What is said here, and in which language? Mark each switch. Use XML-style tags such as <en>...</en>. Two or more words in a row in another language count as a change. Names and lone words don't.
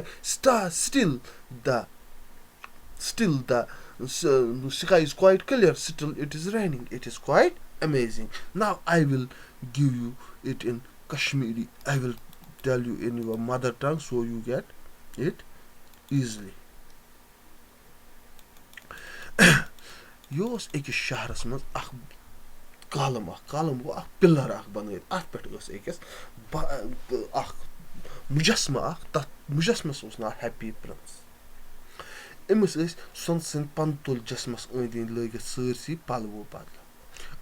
<en>Still the sky is quite clear. Still it is raining. It is quite amazing. Now I will give you it in Kashmiri. I will tell you in your mother tongue so you get it easily.</en> <ks>Yeh oss أکِس شہرس منٛز اکھ کالم گوٚو اکھ پِلر اکھ بنٲیِتھ اتھ پٮ۪ٹھ ٲس أکِس اکھ مُجسمہٕ اکھ تتھ مُجسمس اوس ناو ہیپی پرنس. أمِس ٲسۍ سۄنہٕ سٕنٛدۍ پنتُل جسمس أنٛدۍ أنٛدۍ لٲگِتھ سٲرسٕے پلوو بدلہٕ.</ks>